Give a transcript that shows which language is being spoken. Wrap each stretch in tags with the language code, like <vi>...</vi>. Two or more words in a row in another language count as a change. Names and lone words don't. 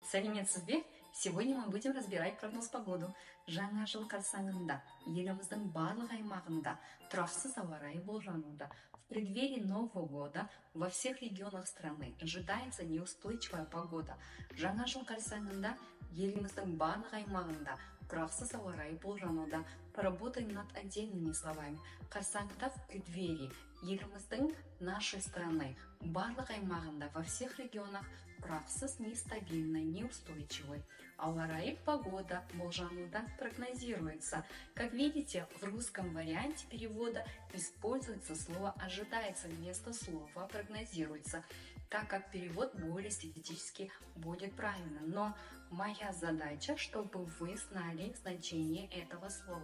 <kk>Сәлеметсіз бе?</kk> <ru>Сегодня мы будем разбирать прогноз погоду.</ru> <kk>Жаңа жыл қарсаңында еліміздің барлық аймағында тұрақсыз ауа райы болжануда.</kk> <ru>В преддверии Нового года во всех регионах страны ожидается неустойчивая погода.</ru> <kk>Жаңа жыл қарсаңында еліміздің барлық аймағында тұрақсыз ауа райы болжануда.</kk> <ru>Поработаем над отдельными словами. Қарсаңында в преддверии еліміздің нашей страны</ru> <kk>барлық аймағында</kk> <ru>во всех регионах тұрақсыз, нестабильной, неустойчивой.</ru> <kk>Ауа райы погода болжануда прогнозируется.</kk> <ru>Как видите, в русском варианте перевода используется слово «ожидается» вместо слова «прогнозируется», так как перевод более стилистически будет правильно. Но моя задача, чтобы вы знали значение этого слова.</ru>